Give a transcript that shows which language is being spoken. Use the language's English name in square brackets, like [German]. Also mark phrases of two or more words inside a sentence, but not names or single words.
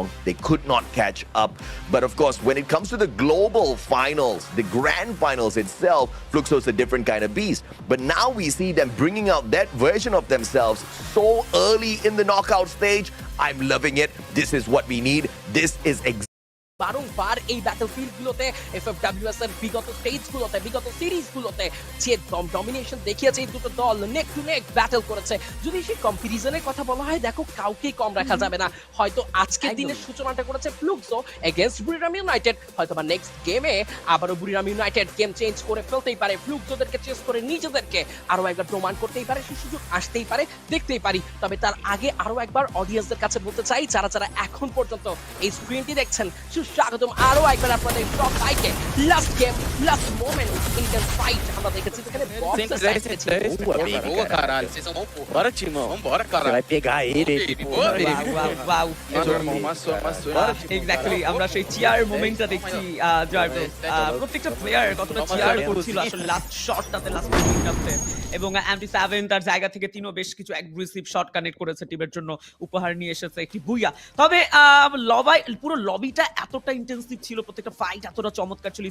[English] They could not catch up. But of course, when it comes to the global finals, the grand finals itself, Fluxo is a different kind of beast. But now we see them bringing out that version of themselves so early in the knockout stage. I'm loving it. This is what we need. This is [Bangla] বারংবার এই ব্যাটলফিল্ডগুলোতে এফএফডব্লিউএস এর বিগত স্টেজগুলোতে বিগত সিরিজগুলোতে যে ডমিনেশন দেখিয়েছে এই দুটো দল [English] neck to neck [Bangla] ব্যাটল করেছে। যদি সেই কম্পারিজনের কথা বলা হয়, দেখো কাউকেই কম রাখা যাবে না। হয়তো আজকের দিনের সূচনাটা করেছে ফ্লুক্সো এগেইনস্ট বুরিরাম ইউনাইটেড। হয়তো বা নেক্সট গেমে আবারও বুরিরাম ইউনাইটেড [English] game change [Bangla] করে ফেলতেই পারে, ফ্লুক্সোদেরকে চেস করে নিজেদেরকে আরো একবার প্রমাণ করতেই পারে, সেই সুযোগ আসতেই পারে, দেখতেই পারি। তবে তার আগে আরো একবার অডিয়েন্সদের কাছে বলতে চাই, যারা যারা এখন পর্যন্ত এই স্ক্রিনটি দেখছেন, স্বাগতম আরো একবার আপনাদের সবাইকে। [English] last game, last moment, intense fight [Bangla] আমরা দেখেছি যেখানে [Portuguese] Boa, caralho. Vocês são bom, pô. Bora, Timão. Vambora, caralho. Você vai pegar ele. [English] Wow. [Portuguese] Bora, [Bangla] এক্স্যাক্টলি আমরা সেই চিয়ার মোমেন্টটা দেখছি। প্রত্যেকটা প্লেয়ার কতটা চিয়ার করছিল আসলে লাস্ট শটটাতে, লাস্ট মিনিটটাতে। এবং MT7 তার জায়গা থেকে তিনও বেশ কিছু [English] aggressive shot connect [Bangla] করেছে, টিমের জন্য উপহার নিয়ে এসেছে একটি বুইয়া। তবে পুরো লবিটা এতটা ইন্টেন্সিভ ছিল, প্রত্যেকটা ফাইট এতটা চমৎকার ছিল।